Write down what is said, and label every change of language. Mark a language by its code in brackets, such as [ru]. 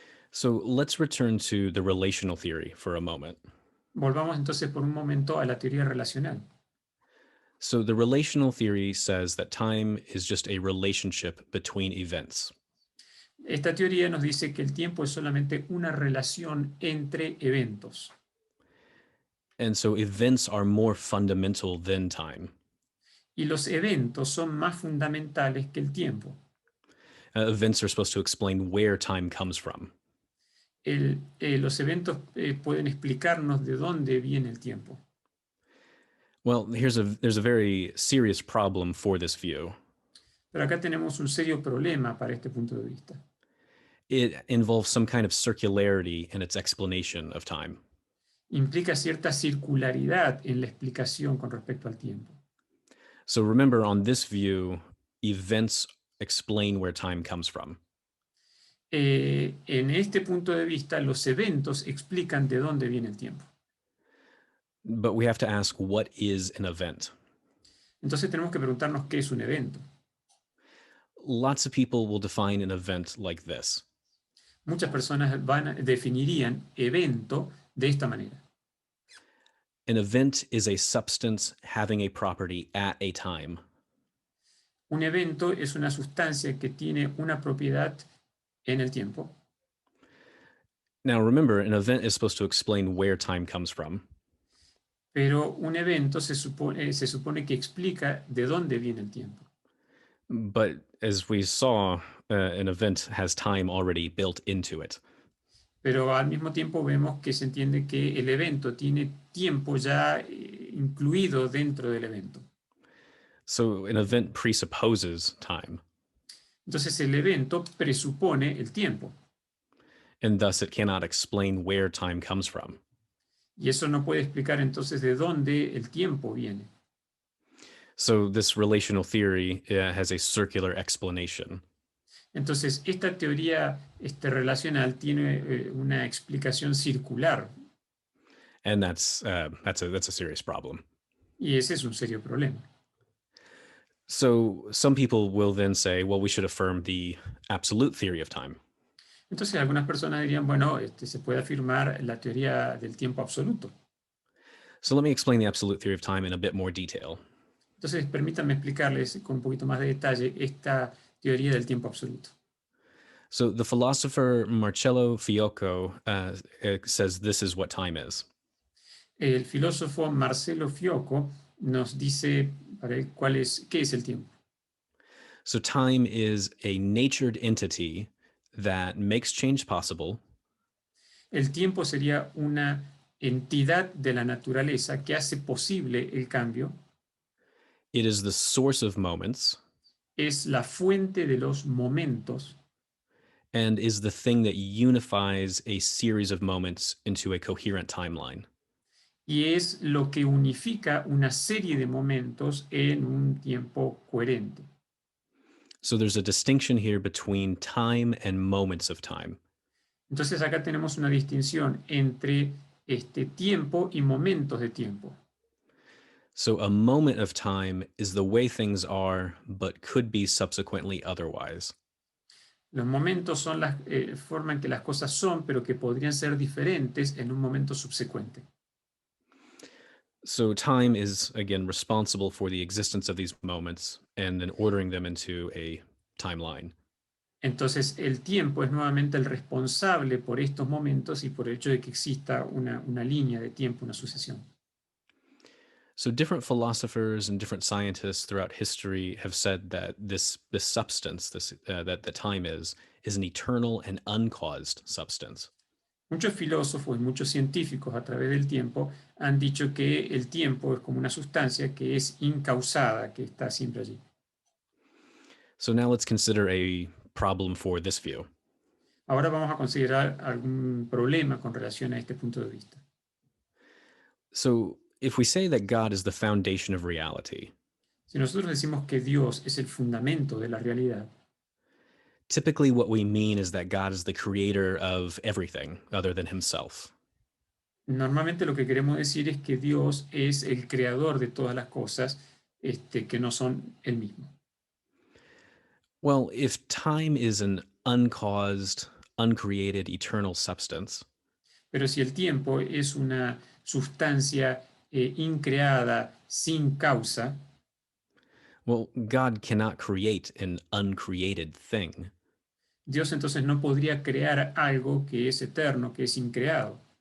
[en] So let's return to the relational theory for a moment. [es] Volvamos entonces por un momento a la teoría relacional. [en] So the relational theory says that time is just a relationship between events. [es] Esta teoría nos dice que el tiempo es solamente una relación entre eventos. [en] And so events are more fundamental than time. [es] Y los eventos son más fundamentales que el tiempo. [en] Events are supposed to explain where time comes from. [es] Los eventos pueden explicarnos de dónde viene el tiempo. [en] Well, there's a very serious problem for this view. [es] Pero acá tenemos un serio problema para este punto de vista. [en] It involves some kind of circularity in its explanation of time. [es] Implica cierta circularidad en la explicación con respecto al tiempo. [en] So remember, on this view, events explain where time comes from. [es] En este punto de vista, los eventos explican de dónde viene el tiempo. [en] But we have to ask, what is an event? [es] Entonces tenemos que preguntarnos qué es un evento. [en] Lots of people will define an event like this. [es] Muchas personas definirían evento de esta manera. [en] An event is a substance having a property at a time. [es] Un evento es una sustancia que tiene una propiedad en el tiempo. [en] Now remember, an event is supposed to explain where time comes from. [es] Pero un evento se supone que explica de dónde viene el tiempo. [en] But as we saw, an event has time already built into it. [es] Pero al mismo tiempo vemos que se entiende que el evento tiene tiempo ya incluido dentro del evento. [en] So an event presupposes time, [es] Entonces el evento presupone el tiempo. [en] and thus it cannot explain where time comes from. [es] Y eso no puede explicar entonces de dónde el tiempo viene. [en] So this relational theory has a circular explanation. [es] Entonces esta teoría relacional tiene una explicación circular. [en] And that's a serious problem. [es] Y ese es un serio problema. [en] So some people will then say, well, we should affirm the absolute theory of time. [es] Entonces algunas personas dirían, bueno, se puede afirmar la teoría del tiempo absoluto. [en] So let me explain the absolute theory of time in a bit more detail. [es] Entonces permítanme explicarles con un poquito más de detalle esta teoría del tiempo absoluto. [en] So the philosopher Marcello Fioco says this is what time is. [es] El filósofo Marcello Fioco nos dice para él qué es el tiempo. [en] So time is a natured entity that makes change possible. [es] El tiempo sería una entidad de la naturaleza que hace posible el cambio. [en] It is the source of moments [es] Es la fuente de los momentos [en] and is the thing that unifies a series of moments into a coherent timeline. [es] y es lo que unifica una serie de momentos en un tiempo coherente. [en] So there's a distinction here between time and moments of time. [es] Entonces acá tenemos una distinción entre tiempo y momentos de tiempo. [en] So a moment of time is the way things are, but could be subsequently otherwise. [es] Los momentos son la forma en que las cosas son, pero que podrían ser diferentes en un momento subsecuente. [en] So time is, again, responsible for the existence of these moments and then ordering them into a timeline. [es] Entonces el tiempo es nuevamente el responsable por estos momentos y por el hecho de que exista una línea de tiempo, una sucesión. [en] So different philosophers and different scientists throughout history have said that this substance, that time is an eternal and uncaused substance. [es] Muchos filósofos y muchos científicos a través del tiempo han dicho que el tiempo es como una sustancia que es incausada, que está siempre allí. [en] So now let's consider a problem for this view. [es] Ahora vamos a considerar algún problema con relación a este punto de vista. [en] So if we say that God is the foundation of reality, [es] Si nosotros decimos que Dios es el fundamento de la realidad, [en] typically what we mean is that God is the creator of everything other than himself. [es] normalmente lo que queremos decir es que Dios es el creador de todas las cosas que no son Él mismo. [en] Well, if time is an uncaused, uncreated, eternal substance, [es] Pero si el tiempo es una sustancia increada, sin causa, [en] well, God cannot create an uncreated thing. [es] Dios entonces no podría crear algo que es eterno, que es increado.